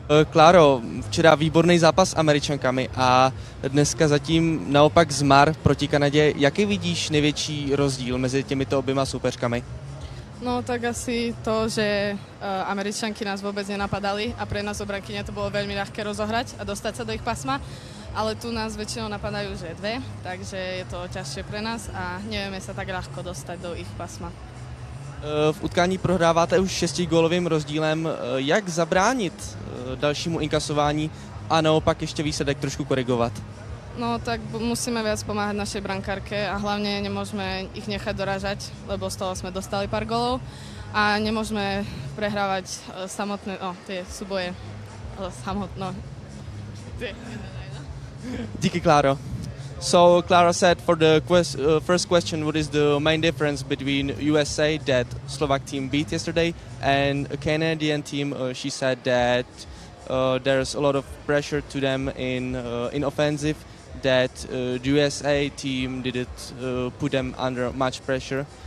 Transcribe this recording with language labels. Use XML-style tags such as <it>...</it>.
<cs>Kláro, včera výborný zápas s Američankami a dneska zatím naopak zmar proti Kanadě. Jaký vidíš největší rozdíl mezi těmito oběma soupeřkami?</cs> <sk>No tak asi to, že Američanky nás vôbec nenapadali a pre nás obrankyne to bolo veľmi ľahké rozohrať a dostať sa do ich pasma, ale tu nás väčšinou napadajú že dve, takže je to ťažšie pre nás a nevieme sa tak ľahko dostať do ich pasma.</sk> <cs>V utkání prohráváte už 6gólovým rozdílem. Jak zabránit dalšímu inkasování a naopak ještě výsledek trošku korigovat?</cs> <sk>No tak musíme viac pomáhať našej brankárke a hlavne nemôžeme ich nechať dorážať, lebo z toho sme dostali pár golov a nemôžeme prehrávať samotné, tie súboje samotno.</sk> <cs>Díky, Kláro.</cs> <en>So Clara said for the first question, what is the main difference between USA that Slovak team beat yesterday and a Canadian team? She said that there's a lot of pressure to them in offensive, that the USA team didn't put them under much pressure.</en>